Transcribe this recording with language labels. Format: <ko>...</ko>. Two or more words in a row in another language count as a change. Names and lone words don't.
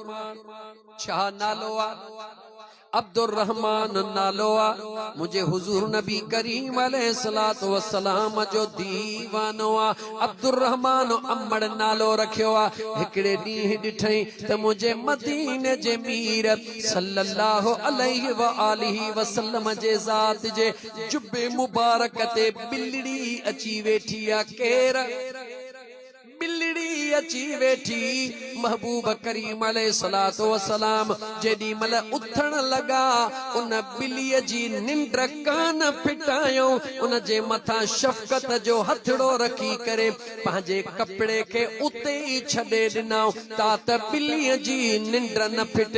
<sd>छा नालो आ? अब्दुर रहमान नालो आ। मुझे हुजूर नबी करीम</sd> <ar>عليه الصلاة والسلام</ar> <sd>जो दीवानो आ। अब्दुर रहमान अम्मड़ नालो रखियो आ। हिकिड़े ॾींहुं ॾिठई त मुझे मदीने जे मीर</sd> <ar>صلى الله عليه وآله وسلم</ar> <sd>जे ज़ात जे जुब्बे मुबारक ते बिल्ली अची वेठी आ। केर? बिल्ली अची वेठी। महबूब करीम</sd> <ar>عليه الصلاة والسلام</ar> <sd>जेॾी महिल उथण लगा, उन बिल्लीअ जी निंड कान फिटायो, उन जे मथां शफ़क़त जो हथड़ो रखी करे पंहिंजे कपिड़े खे उते ई छॾे ॾिनऊं त बिल्लीअ जी निंड न फिटे।</sd>